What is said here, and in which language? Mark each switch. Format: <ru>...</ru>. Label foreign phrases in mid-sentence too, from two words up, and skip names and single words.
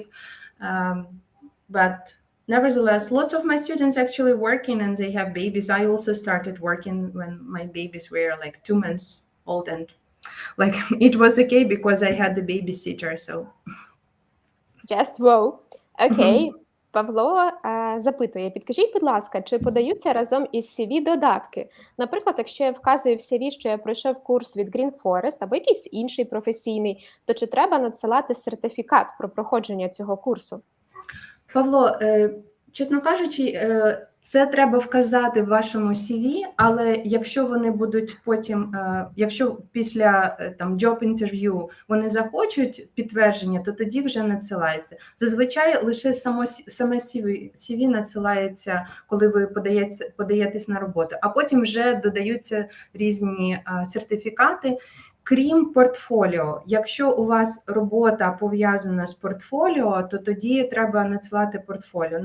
<en>But nevertheless, lots of my students actually working and they have babies. I also started working when my babies were like 2 months old, and like it was okay because I had the babysitter. So Just wow. Окей.</en> <uk>Павло запитує, підкажіть, будь ласка, чи подаються разом із CV додатки? Наприклад, якщо я вказую в CV, що я пройшов курс від Green Forest або якийсь інший професійний, то чи треба надсилати сертифікат про проходження цього курсу? Павло, чесно кажучи, це треба вказати в вашому CV, але якщо вони будуть потім, якщо після там</uk> <en>job interview</en> <uk>вони захочуть підтвердження, то тоді вже надсилається. Зазвичай лише саме CV надсилається, коли ви подаєтесь на роботу, а потім вже додаються різні сертифікати. Крім портфоліо, якщо у вас робота пов'язана з портфоліо, то тоді треба надсилати портфоліо.</uk>